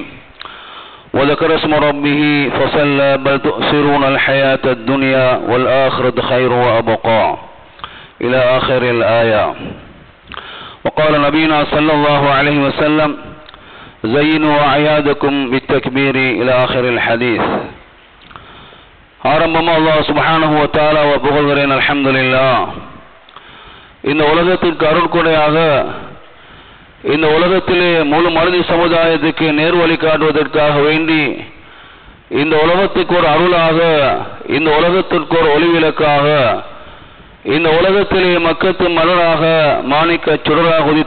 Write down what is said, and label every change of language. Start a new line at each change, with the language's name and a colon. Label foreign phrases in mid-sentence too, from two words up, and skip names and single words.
Arabic: وذكر اسم ربه فصلى بل تؤثرون الحياة الدنيا والآخرة خير وأبقى إلى آخر الآية. وقال نبينا صلى الله عليه وسلم: زينوا أعيادكم بالتكبير إلى آخر الحديث.
Tamil: ஆரம்பமா
Arabic: الله سبحانه وتعالى
Tamil: புகழ்கிறேன். அல்ஹம்துலில்லாஹ். இந்த உலகத்திற்கு அருள்கொடையாக இந்த உலகத்திலே முழு மனித சமுதாயத்துக்கு நேர்வழி காட்டுவதற்காக வேண்டி இந்த உலகத்துக்கு ஒரு அருளாக, இந்த உலகத்திற்கு ஒரு ஒளிவிளக்காக, இந்த உலகத்திலே மக்கத்து மலராக மாணிக்க சுடராக உதித்த